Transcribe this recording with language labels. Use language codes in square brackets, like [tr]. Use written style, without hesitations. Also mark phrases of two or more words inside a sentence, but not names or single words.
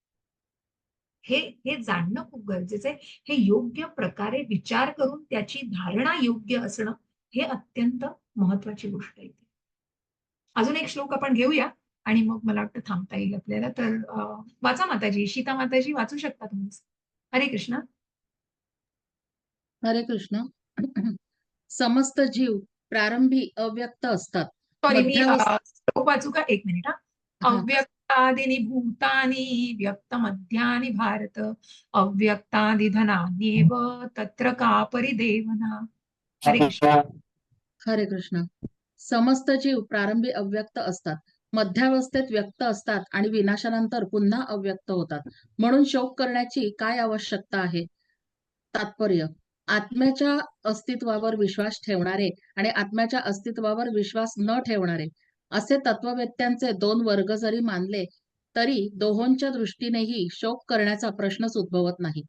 [mr] हे जाणणं खूप गरजेचं आहे. हे योग्य प्रकारे विचार करून त्याची धारणा योग्य असणं हे अत्यंत महत्वाची गोष्ट आहे. अजून एक श्लोक आपण घेऊया आणि मग मला वाटतं थांबता येईल आपल्याला. तर वाचा माताजी, सीता माताजी वाचू शकता तुम्ही. [sa] हरे कृष्ण. हरे कृष्ण. [mr] समस्त जीव प्रारंभी अव्यक्त असतात. सॉरी, मी मध्यावस्था श्लोक वाचू का? एक मिनिट. हा. [sa] अव्यक्तादिनी भूतानि व्यक्त मध्यानि भारत अव्यक्तादि धनान्येव तत्र का परिदेवना. हरे कृष्ण. हरे कृष्ण. [mr] समस्त जीव प्रारंभी अव्यक्त असतात, मध्यावस्थेत व्यक्त असतात आणि विनाशानंतर पुन्हा अव्यक्त होतात. म्हणून शोक करण्याची काय आवश्यकता आहे? तात्पर्य: आत्म्याच्या अस्तित्वावर विश्वास ठेवणारे आणि आत्म्याच्या अस्तित्वावर विश्वास न ठेवणारे असे तत्ववेत्यांचे दोन वर्ग जरी मानले तरी दोहोंच्या दृष्टीनेही शोक करण्याचा प्रश्नच उद्भवत नाही.